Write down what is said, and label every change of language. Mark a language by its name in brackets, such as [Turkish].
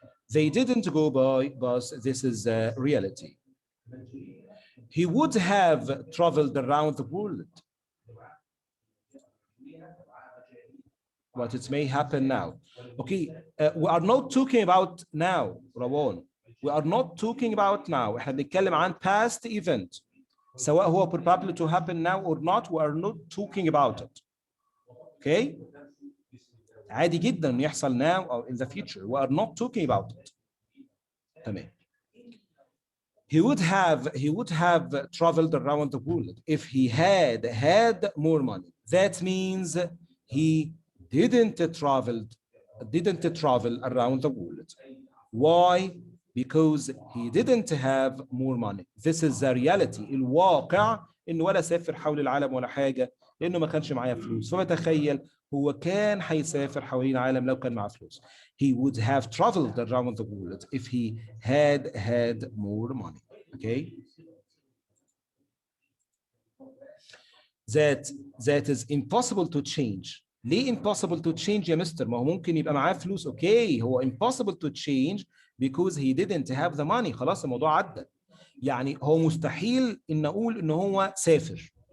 [English] They didn't go by bus. This is a reality. He would have traveled around the world. But it may happen now. Okay, we are not talking about now, Rawan. We are not talking about now. [Arabic] احنا بنتكلم عن past event. سواء هو [English] probable to happen now or not, we are not talking about it. Okay? [Arabic] عادي جدا انه يحصل [English] now or in the future. We are not talking about it. [Arabic] تمام. [English] He would have traveled around the world if he had more money. That means he didn't travel around the world. Why? Because he didn't have more money. This is the reality. [Arabic] الواقع انه ولا سافر حول العالم ولا حاجه لانه ما كانش معاه فلوس. فبتخيل هو كان هيسافر حوالين العالم لو كان معاه فلوس. [English] He would have traveled around the world if he had more money. Okay? That is impossible to change. [Arabic] ليه [English] impossible to change [Arabic] يا مستر؟ ما هو ممكن يبقى معاه فلوس. اوكي هو [English] impossible to change because he didn't have the money. [Arabic] خلاص الموضوع عدى. يعني هو مستحيل ان اقول ان هو سافر.